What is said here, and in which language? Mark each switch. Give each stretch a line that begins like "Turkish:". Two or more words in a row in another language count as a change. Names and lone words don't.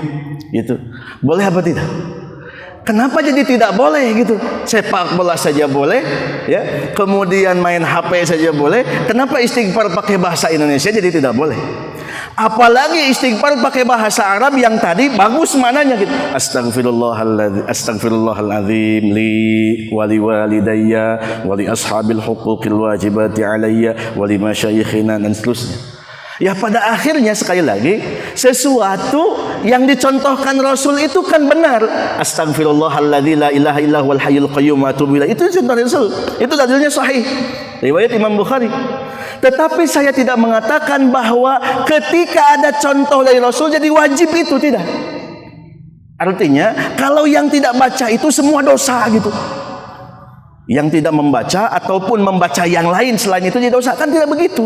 Indonesian: Boleh apa tidak? Kenapa jadi tidak boleh gitu? Sepak bola saja boleh, ya. Kemudian main HP saja boleh. Kenapa istighfar pakai bahasa Indonesia jadi tidak boleh? Apalagi istighfar pakai bahasa Arab yang tadi bagus mananya gitu.
Arabic: أستغفر الله العظيم لي ولوالدي ولأصحاب الحقوق الواجبة علي ولمشايخنا
Indonesian: dan seterusnya. Ya pada akhirnya sekali lagi, sesuatu yang dicontohkan Rasul itu kan benar.
Arabic: أستغفر الله الذي لا إله إلا هو الحي القيوم وأتوب إليه.
Indonesian: Itu contoh Rasul. Itu dalilnya sahih. Riwayat Imam Bukhari. Tetapi saya tidak mengatakan bahwa ketika ada contoh dari Rasul jadi wajib itu, tidak. Artinya kalau yang tidak baca itu semua dosa gitu. Yang tidak membaca ataupun membaca yang lain selain itu jadi dosa, kan tidak begitu.